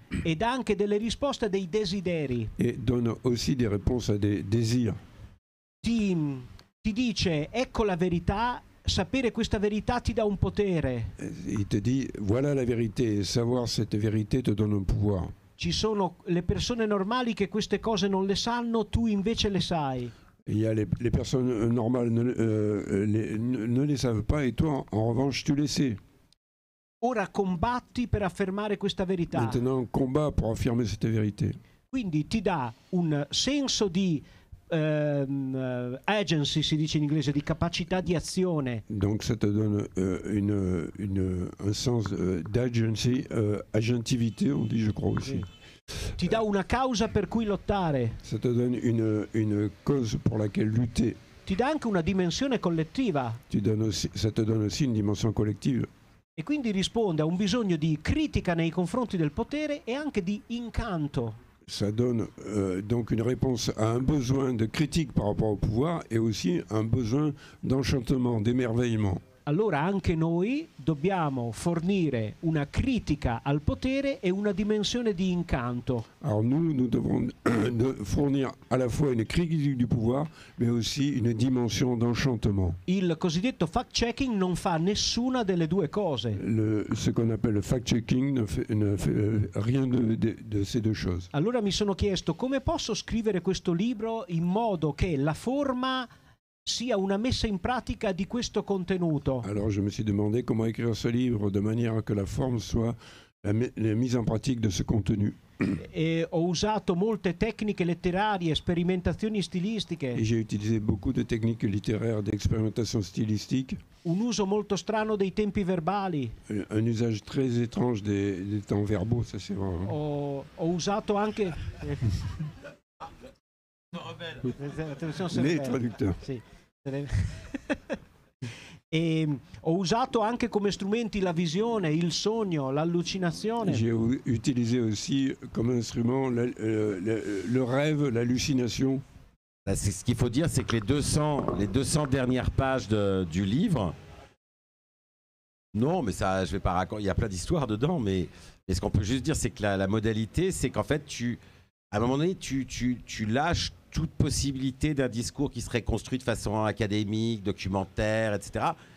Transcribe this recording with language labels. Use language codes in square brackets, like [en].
[it] e dà anche delle risposte a dei desideri. [fr] et donne aussi des réponses à des désirs. [it] Ti dice ecco la verità, sapere questa verità ti dà un potere. [fr] Il te dit voilà la vérité et savoir cette vérité te donne un pouvoir. [it] Ci sono le persone normali che queste cose non le sanno, tu invece le sai. [fr] Il y a les personnes normales ne les savent pas et toi en revanche tu les sais. [it] Ora combatti per affermare questa verità. [fr] Maintenant combat pour affirmer cette vérité. [it] Quindi ti dà un senso di agency, si dice in inglese, di capacità di azione. [fr] Donc ça te donne un sens d'agency, agentivité, on dit je crois aussi. [it] Ti dà una causa per cui lottare. [fr] Ça te donne une cause pour laquelle lutter. [it] Ti dà anche una dimensione collettiva. [fr] Ça te donne aussi une dimension collective. [it] E quindi risponde a un bisogno di critica nei confronti del potere e anche di incanto. [fr] Ça donne donc une réponse à un besoin de critique par rapport au pouvoir et aussi un besoin d'enchantement, d'émerveillement. [it] Allora anche noi dobbiamo fornire una critica al potere e una dimensione di incanto. [fr] Alors nous devons fournir à la fois une critique du pouvoir, mais aussi une dimension d'enchantement. [it] Il cosiddetto fact-checking non fa nessuna delle due cose. [fr] Ce qu'on appelle le fact-checking ne fait rien de ces deux choses. [it] Allora mi sono chiesto come posso scrivere questo libro in modo che la forma sia una messa in pratica di questo contenuto. [fr] Alors je me suis demandé comment écrire ce livre de manière que la forme soit la mise en pratique de ce contenu. [it] E ho usato molte tecniche letterarie, sperimentazioni stilistiche. [fr] Et j'ai utilisé beaucoup de techniques littéraires d'expérimentation stylistique. [it] Un uso molto strano dei tempi verbali. [fr] Un usage très étrange des temps verbaux, ça c'est vrai. [it] Ho usato anche [fr] les traducteurs. [it] Sì. E ho usato anche come strumenti la visione, il sogno, l'allucinazione. [fr] J'ai utilisé aussi comme instrument le rêve, l'hallucination. Ce qu'il faut dire, c'est que les 200 dernières pages du livre, non, mais ça, je vais pas raconter. Il y a plein d'histoires dedans, mais ce qu'on peut juste dire, c'est que la modalité, c'est qu'en fait, à un moment donné, tu lâches toute possibilité d'un discours qui serait construit de façon académique, documentaire, etc.